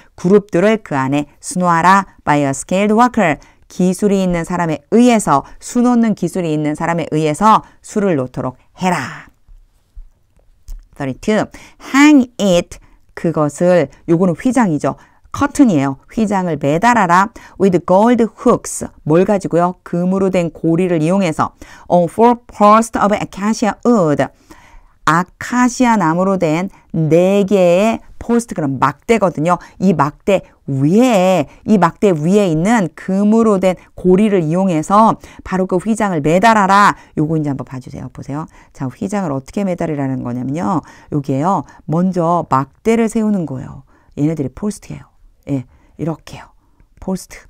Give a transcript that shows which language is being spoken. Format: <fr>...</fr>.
<ko>그룹들을 그 안에 수놓아라</ko> <en>by a skilled worker.</en> <ko>기술이 있는 사람에 의해서 수 놓는 기술이 있는 사람에 의해서 수를 놓도록 해라.</ko> <en>32. hang it.</en> <ko>그것을 요거는 휘장이죠. 커튼이에요. 휘장을 매달아라.</ko> <en>with gold hooks.</en> <ko>뭘 가지고요? 금으로 된 고리를 이용해서</ko> <en>on four posts of acacia wood.</en> <ko>아카시아 나무로 된 4개의 포스트, 그럼 막대거든요. 이 막대 위에 있는 금으로 된 고리를 이용해서 바로 그 휘장을 매달아라. 요거 이제 한번 봐주세요. 보세요. 자, 휘장을 어떻게 매달으라는 거냐면요. 여기에요. 먼저 막대를 세우는 거예요. 얘네들이 포스트예요. 예, 이렇게요. 포스트.</ko>